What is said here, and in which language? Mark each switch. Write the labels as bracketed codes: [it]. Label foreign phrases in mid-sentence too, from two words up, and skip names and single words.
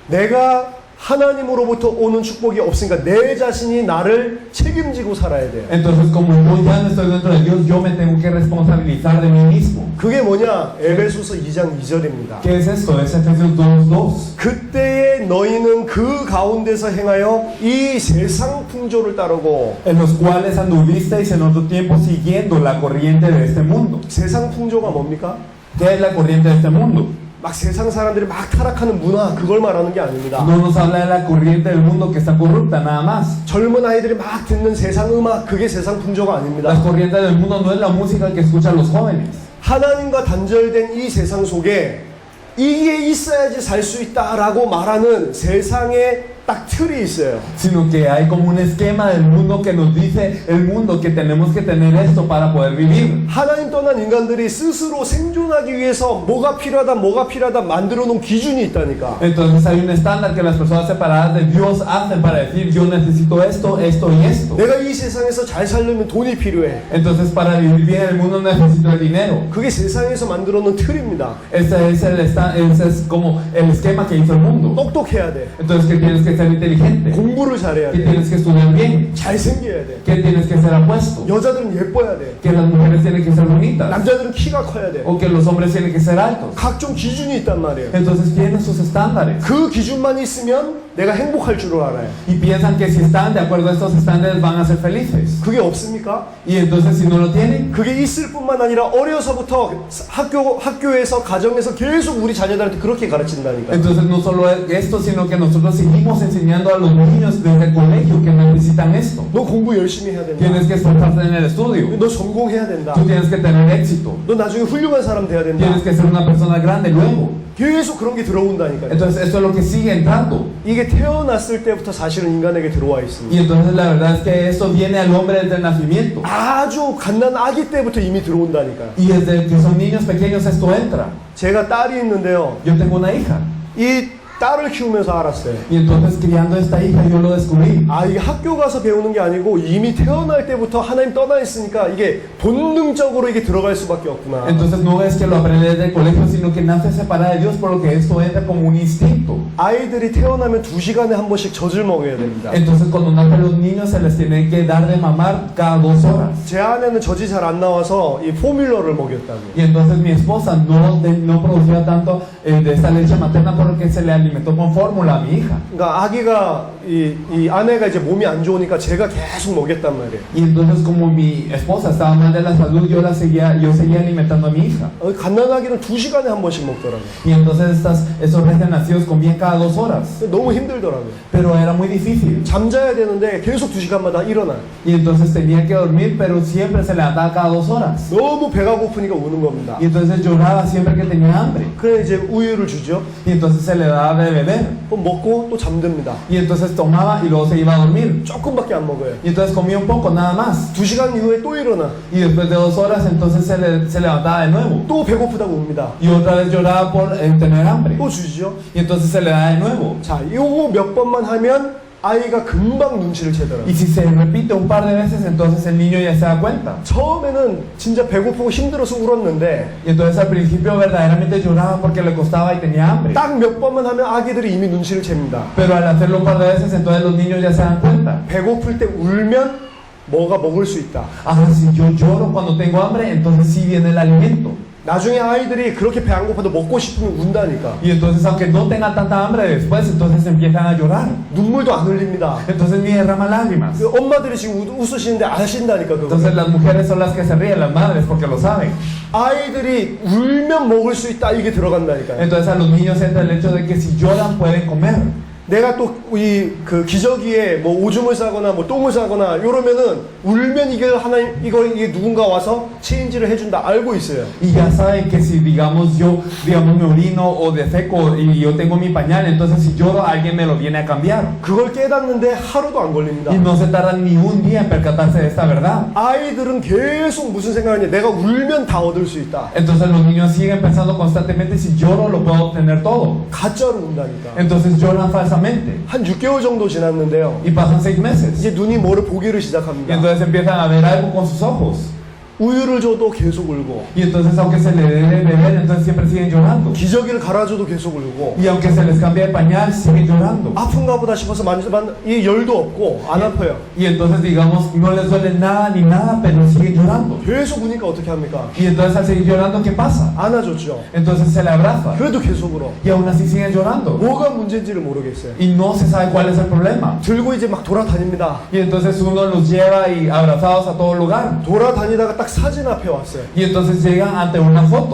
[ko] 내가 하나님으로부터 오는 축복이 없으니까 내 자신이 나를 책임지고 살아야 돼요. [es] Entonces, como yo ya no estoy dentro de Dios, yo me tengo que responsabilizar de mí mismo. [ko] 그게 뭐냐? 에베소서 2장 2절입니다. [es] ¿Qué es esto? Es Efesios 2:2. [ko] 그때에 너희는 그 가운데서 행하여 이 세상 풍조를 따르고. [es] En los cuales anduvisteis en otro tiempo siguiendo la corriente de este mundo. [ko] 세상 풍조가 뭡니까? [es] ¿Qué es la corriente de este mundo? [ko] 막 세상 사람들이 막 타락하는 문화, 그걸 말하는 게 아닙니다. [es] No nos habla de la corriente del mundo que está corrupta, nada más. [ko] 젊은 아이들이 막 듣는 세상 음악, 그게 세상 풍조가 [es] La [ko] 아닙니다. [es] corriente del mundo no es la música que escuchan los jóvenes. [ko] 하나님과 단절된 이 세상 속에 이게 있어야지 살 수 있다라고 말하는 세상의 딱 틀이 있어요. [es] Sino que hay como un esquema del mundo que nos dice el mundo que tenemos que tener esto para poder vivir. [ko] 하나님 떠난 인간들이 스스로 생존하기 위해서 뭐가 필요하다 만들어 놓은 기준이 있다니까. [es] Entonces hay un estándar que las personas separadas de Dios hacen para decir yo necesito esto, esto y esto. [ko] 내가 이 세상에서 잘 살려면 돈이 필요해. [es] Entonces para vivir bien en el mundo necesito el dinero. [ko] 그게 세상에서 만들어 놓은 틀입니다. [es] Ese es como el esquema que hizo el mundo. [ko] 똑똑해야 돼. [es] Entonces que tienes que ser inteligente, [ko] 공부를 잘해야 [es] que [ko] 돼. [es] tienes que estudiar bien, [ko] 잘생겨야 돼. [es] que tienes que ser apuesto, [ko] 여자들은 예뻐야 돼. [es] que las mujeres tienen que ser bonitas [ko] 남자들은 키가 커야 돼. [es] o que los hombres tienen que ser altos. [ko] 각종 기준이 있단 말이에요. [es] Entonces tienen sus estándares [ko] 그 기준만 있으면 내가 행복할 줄을 알아요. [es] y piensan que si están de acuerdo a estos estándares van a ser felices. [ko] 그게 없습니까? [es] Y entonces si no lo tienen, [ko] 그게 있을 뿐만 아니라 어려서부터 학교에서 가정에서 계속 우리 자녀들한테 그렇게 가르친다니까. [es] entonces no solo es esto, sino que nosotros seguimos enseñando a los niños desde el colegio que necesitan esto. [ko] 너 공부 열심히 해야 된다. [es] Tienes que esforzarte en el estudio, [ko] 너 성공해야 된다. [es] tú tienes que tener éxito, [ko] 너 나중에 훌륭한 사람 돼야 된다. [es] tienes que ser una persona grande luego. [ko] 계속 그런 게 들어온다니까요. [es] Entonces esto es lo que sigue entrando. [ko] 이게 태어났을 때부터 사실은 인간에게 들어와 [es] Y [ko] 있습니다. [es] entonces la verdad es que esto viene al hombre desde el nacimiento. [ko] 아주 갓난 아기 때부터 이미 들어온다니까요. [es] Y desde que son niños pequeños esto entra. [ko] 제가 딸이 있는데요. [es] Yo tengo una hija. [ko] 이 딸을 키우면서 알았어요. [es] Y entonces criando esta hija yo lo descubrí. [ko] 아, 이게 학교 가서 배우는 게 아니고 이미 태어날 때부터 하나님 떠나 있으니까 이게 본능적으로 이게 들어갈 수밖에 없구나. [es] Entonces no es que lo aprende desde el colegio, sino que nace separada de Dios, por lo que esto entra como un instinto. [ko] 아이들이 태어나면 2시간에 한 번씩 젖을 먹여야 됩니다. [es] Entonces cuando nacen los niños se les tiene que dar de mamar cada 2 horas. [ko] 제 아내는 젖이 잘 안 나와서 이 포뮬러를 먹였다고. [es] Y entonces mi esposa no producía tanto de esta leche materna porque se le alimentó con fórmula a mi hija. [ko] 그러니까 아기가 이 아내가 이제 몸이 안 좋으니까 제가 계속 먹였단 말이에요. [es] Y entonces como mi esposa estaba mal de la salud, yo seguía alimentando a mi hija. [ko] 갓난아기는 2시간에 한 번씩 먹더라고요. [es] Y entonces esos recién nacidos comían cada 2 horas. [ko] 너무 힘들더라고요. [es] Pero era muy difícil. [ko] 잠자야 되는데 계속 2시간마다 일어나. [es] Y entonces tenía que dormir, pero siempre se levantaba cada 2 horas. [ko] 너무 배가 고프니까 우는 겁니다. [es] Y entonces lloraba siempre que tenía hambre. [ko] 그래 이제 우유를 주죠. [es] Y entonces se le daba de beber. [ko] 또 먹고 또 잠듭니다. [es] Y entonces tomaba y luego se iba a dormir. [ko] 조금밖에 안 먹어요. [es] Y entonces comía un poco, nada más. [ko] 2시간 이후에 또 일어나. [es] Y después de 2 horas entonces se levantaba de nuevo. [ko] 또 배고프다고 웁니다. [es] Y otra vez lloraba por tener hambre. [ko] 또 주시죠. [es] Y entonces se le da de nuevo. [ko] 자, 이거 몇 번만 하면 아이가 금방 눈치를 채더라고요. [es] Y si se repite un par de veces, entonces el niño ya se da cuenta. [ko] 처음에는 진짜 배고프고 힘들어서 울었는데 [es] Y entonces al principio verdaderamente lloraba porque le costaba y tenía hambre. [ko] 딱 몇 번만 하면 아기들이 이미 눈치를 챕니다. [es] Pero al hacerlo un par de veces, entonces los niños ya se dan cuenta. [ko] 배고플 때 울면 뭐가 먹을 수 있다. [es] Ahora, si yo lloro cuando tengo hambre, entonces sí viene el alimento. [ko] 나중에 아이들이 그렇게 배 안 고파도 먹고 싶으면 운다니까. [es] Y entonces, aunque no tengan tanta hambre después, entonces empiezan a llorar. [ko] 눈물도 안 흘립니다. [es] Entonces ni derraman lágrimas. [ko] 그 엄마들이 지금 웃으시는데 아신다니까 그거. [es] Entonces las mujeres son las que se ríen, las madres, porque lo saben. [ko] 아이들이 울면 먹을 수 있다 이게 들어간다니까요. [es] Entonces a los niños entra el hecho de que si lloran pueden comer. [ko] 내가 또 이 그 기저귀에 뭐 오줌을 싸거나 뭐 똥을 싸거나 이러면은 울면 이게 이게 누군가 와서 체인지를 해준다 알고 있어요. [es] Y ya saben que si digamos me orino o defeco y yo tengo mi pañal, entonces si lloro alguien me lo viene a cambiar. [ko] 그걸 깨닫는데 하루도 안 걸립니다. [es] Y no se tardan ni un día en percatarse de esta verdad. [ko] 아이들은 계속 무슨 생각이냐? 내가 울면 다 얻을 수 있다. [es] Entonces los niños siguen pensando constantemente si lloro lo puedo obtener todo. [ko] 가짜로 운다니까. [es] Entonces lloran falsamente. [ko] 한 6개월 정도 지났는데요. [es] Y pasan 6 meses. [ko] 이제 눈이 뭐를 보기를 [es] Y [ko] 시작합니다. [es] entonces empiezan a ver algo con sus ojos. [ko] 우유를 줘도 계속 울고, [es] Y entonces aunque se le dé de beber, entonces siempre siguen llorando. [ko] 기저귀를 갈아줘도 계속 울고, [es] Y aunque se les cambie de pañal, siguen llorando. [ko] 아픈가 보다 싶어서 이 열도 없고 안 아파요. [es] Y entonces digamos, no les duele nada ni nada, pero siguen llorando. [ko] 계속 우니까 어떻게 합니까? [es] Y entonces al seguir llorando, ¿qué pasa? [ko] 안아줬죠. [es] Entonces se le abraza. [ko] 그래도 계속 울어. [es] Y aún así siguen llorando. [ko] 뭐가 문제인지를 모르겠어요. [es] Y no se sabe cuál es el problema. [ko] 들고 이제 막 돌아다닙니다. [es] Y entonces uno los lleva y abrazados a todo lugar. [ko] 돌아다니다가 딱 사진 앞에 왔어요. [es] Y entonces llegan ante una foto.